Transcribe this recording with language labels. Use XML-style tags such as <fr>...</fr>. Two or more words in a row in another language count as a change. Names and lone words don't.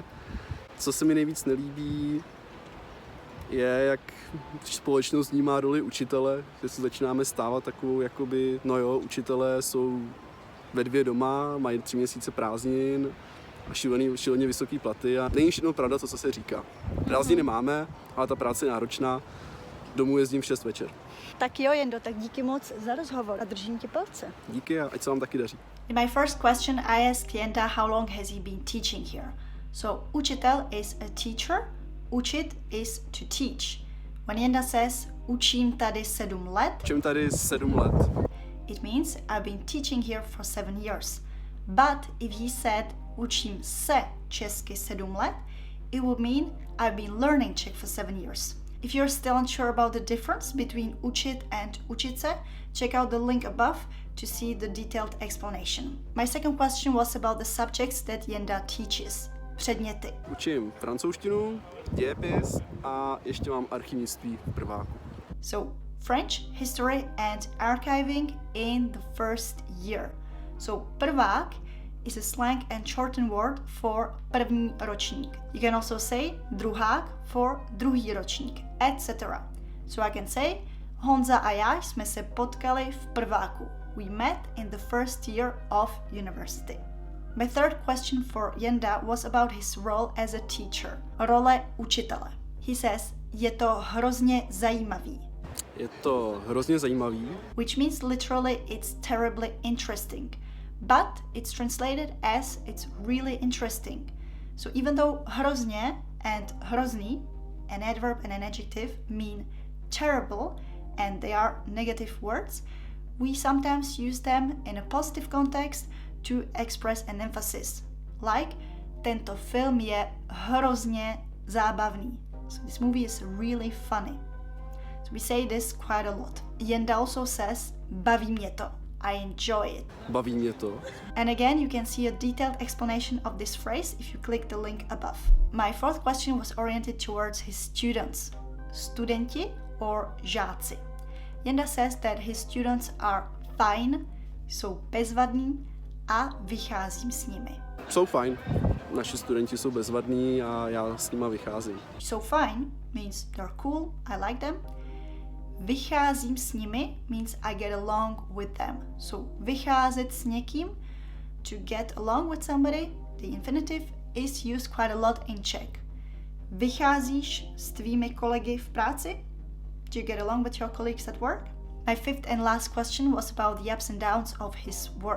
<cs>Co se mi nejvíc nelíbí, je, jak společnost vnímá roli učitele, že se začínáme stávat takovou, jakoby, no jo, učitelé jsou ve 2 doma, mají 3 měsíce prázdnin a šíleně vysoký platy a není všechno pravda to, co se říká. Prázdniny máme, ale ta práce je náročná, domů jezdím v 6 večer. Tak jo, Jendo, tak díky moc za rozhovor a držím ti palce. Díky a ať se vám taky daří.</cs> <en>In my first question, I asked Jenda how long has he been teaching here. So, učitel is a teacher, učit is to teach. When Jenda says,</en> <cs>učím tady 7 let, Učím tady 7 let.</cs> <en>it means I've been teaching here for 7 years. But if he said,</en> <cs>učím se česky 7 let,</cs> <en>it would mean I've been learning Czech for 7 years. If you're still unsure about the difference between učit and</en> <cs>učit se,</cs> <en>check out the link above to see the detailed explanation. My second question was about the subjects that Jenda teaches.</en> <cs>Předměty. Učím francouzštinu, dějepis a ještě mám archivnictví v prváku.</cs> <en>So, French, history and archiving in the first year. So, prvák is a slang and shortened word for</en> <cs>první ročník.</cs> <en>You can also say druhák for</en> <cs>druhý ročník,</cs> <en>etc. So I can say,</en> <cs>Honza a já jsme se potkali v prváku.</cs> <en>We met in the first year of university. My third question for Jenda was about his role as a teacher.</en> <cs>Role učitele.</cs> <en>He says,</en> <cs>je to hrozně zajímavý. Je to hrozně zajímavý.</cs> <en>Which means literally it's terribly interesting. But it's translated as it's really interesting. So even though hrozně and hrozný, an adverb and an adjective, mean terrible and they are negative words, we sometimes use them in a positive context to express an emphasis. Like,</en> <cs>tento film je hrozně zábavný.</cs> <en>So this movie is really funny. So we say this quite a lot. Jenda also says,</en> <cs>baví mě to.</cs> <en>I enjoy it.</en> <cs>Baví mě to.</cs> <en>And again, you can see a detailed explanation of this phrase if you click the link above. My fourth question was oriented towards his students. Studenti or žáci. Jenda says that his students are fine,</en> <cs>jsou bezvadní a vycházím s nimi. Jsou fajn. Naši studenti jsou bezvadní a já s nima vycházím.</cs> <en>So fine means they're cool, I like them.</en> <cs>Vycházím s nimi</cs> <en>means I get along with them.</en> <cs>So vycházet s někým,</cs> <en>to get along with somebody, the infinitive is used quite a lot in Czech.</en> <cs>Vycházíš s tvými kolegy v práci?</cs> <en>Do you get along with your colleagues at work? My fifth and last question was about the ups and downs of his work.</en>